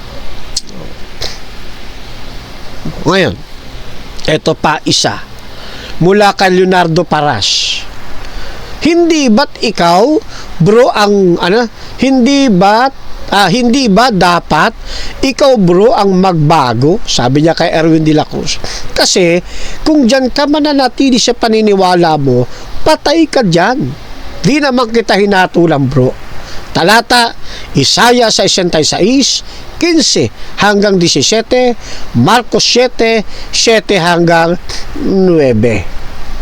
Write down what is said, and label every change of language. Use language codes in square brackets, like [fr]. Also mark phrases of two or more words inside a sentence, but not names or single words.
[tl] Ngayon, eto pa isa mula kay Leonardo Paras. Hindi ba't ikaw, bro, hindi ba dapat ikaw, bro, ang magbago? Sabi niya kay Erwin de la Cruz. Kasi kung dyan ka mananatili sa paniniwala mo, patay ka dyan. Di naman kita hinatulang, bro. Talata Isaiah 66, 15 hanggang 17, Marcos 7, 7 hanggang 9.